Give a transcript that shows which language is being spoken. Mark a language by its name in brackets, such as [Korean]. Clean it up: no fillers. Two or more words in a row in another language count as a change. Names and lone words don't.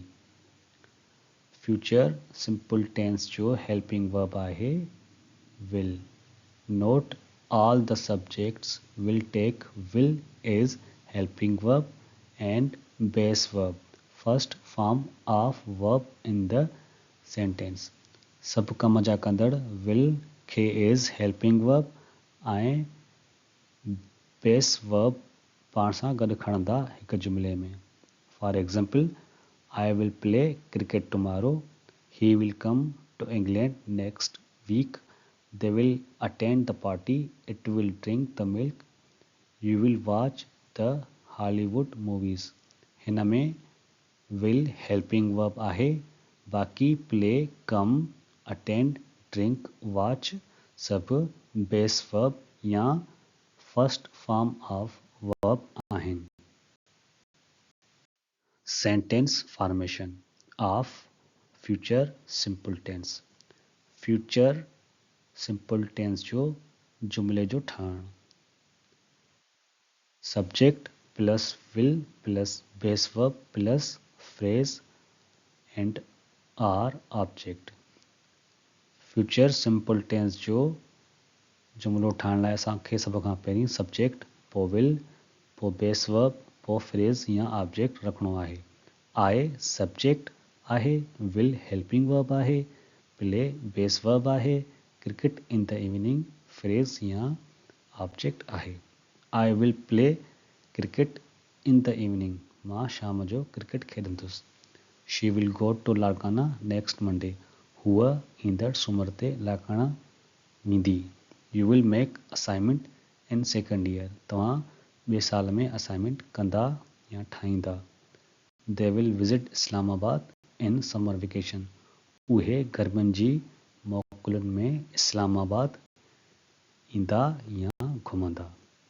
[English] Future simple tense [Sindhi] जो [English] helping verb [Sindhi] आहे will. [English] Note all the subjects will take will as helping verb and base verb, first form of verb in the sentence. [Sindhi] सब कम जा कंदड़ will खे [English] as helping verb [Sindhi] ऐं [English] base verb [Sindhi] पाण सां गॾु खणंदा हिक जुमिले में. [English] For example, I will play cricket tomorrow. He will come to England next week. They will attend the party. It will drink the milk. You will watch the Hollywood movies. [Sindhi] हिन में [English] will helping verb [Sindhi] आहे, बाक़ी [English] play, come, attend, drink, watch [Sindhi] सब [English] base verb [Sindhi] या [English] first form of verb [Sindhi] आहिनि. [English] Sentence formation of future simple tense. Future simple tense [Sindhi] जो जुमले जो ठाण. [English] Subject plus will plus base verb plus phrase and or object. Future simple tense [Sindhi] जो जुमलो ठाण लाइ असांखे सभ खां पहिरीं subject, पोइ will, पोइ [English] base verb, [Sindhi] पोइ phrase या object रखणो आहे. [English] I subject [Sindhi] आहे, [English] will helping verb [Sindhi] आहे, [English] play base verb [Sindhi] आहे, [English] cricket in the evening phrase [Sindhi] या object आहे. [English] I will play cricket in the evening. [Sindhi] मां शाम जो क्रिकेट खेॾंदुसि. [English] She will go to लाड़काना next Monday. [Sindhi] हूअ ईंदड़ सूमर ते लाड़काना वेंदी. [English] You will make assignment in second year. [Sindhi] तव्हां ॿिए साल में असाइनमेंट कंदा या ठाहींदा. [English] They will visit Islamabad in summer vacation. [Sindhi] उहे गर्मियुनि जी मोकलुनि में इस्लामाबाद ईंदा या घुमंदा.